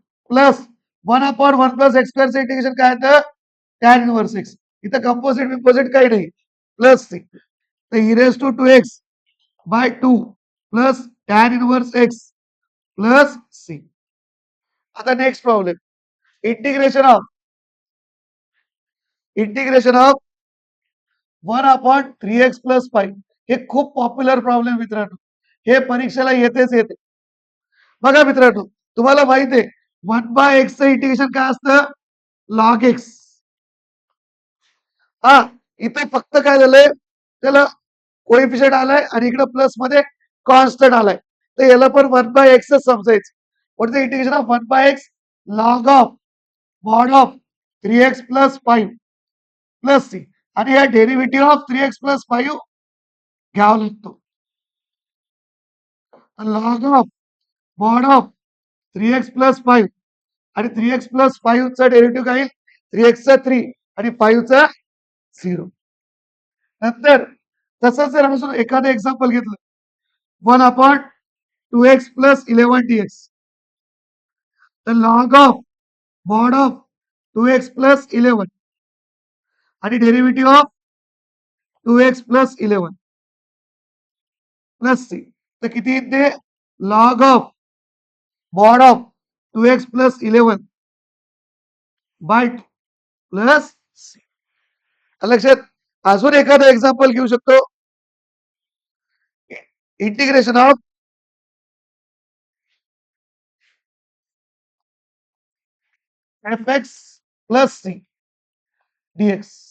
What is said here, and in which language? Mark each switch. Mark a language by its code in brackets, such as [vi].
[mr] Plus 1 upon 1 plus x स्क्वेअरचं integration काय येतं? Tan inverse x. इथं कंपोजिट काही नाही. Plus C. [en] तर e raise to 2x by 2 plus tan inverse x plus C. [mr] आता next problem. [en] Integration of 1 upon 3x plus 5. [mr] हे खूप popular problem मित्रांनो. हे परीक्षेला येते. बघा मित्रांनो, तुम्हाला माहित आहे 1 बाय एक्सचं इंटिग्रेशन काय असतं? Log x. इथे फक्त काय झालंय? त्याला कोएफिशियंट आलाय आणि इकडे प्लस मध्ये कॉन्स्टंट आलाय. तर याला पण 1 बाय एक्स समजायचं. [en] What is the integration of 1 by x? Log of mod of 3x plus 5 plus C. [mr] आणि या डेरिव्हेटिव्ह ऑफ 3x प्लस 5 घ्यावा लागतो. Log of mod of 3x plus 5 आणि 3x प्लस 5 चा डेरिव्हेटिव्ह काय येईल? 3x चा 3 आणि 5 चा 0. नंतर तसंच जर आपण एखादं एक्झाम्पल घेतलं 1 अपॉन 2x प्लस 11 dx. [en] तर log of mod of 2x plus 11 आणि derivative of 2x plus 11 plus C. [mr] तर किती येते? [en] Log of mod of 2x plus 11 by plus C. [mr] लक्षात? अजून एखादं एक्झाम्पल घेऊ शकतो. [en] Integration of fx plus C dx.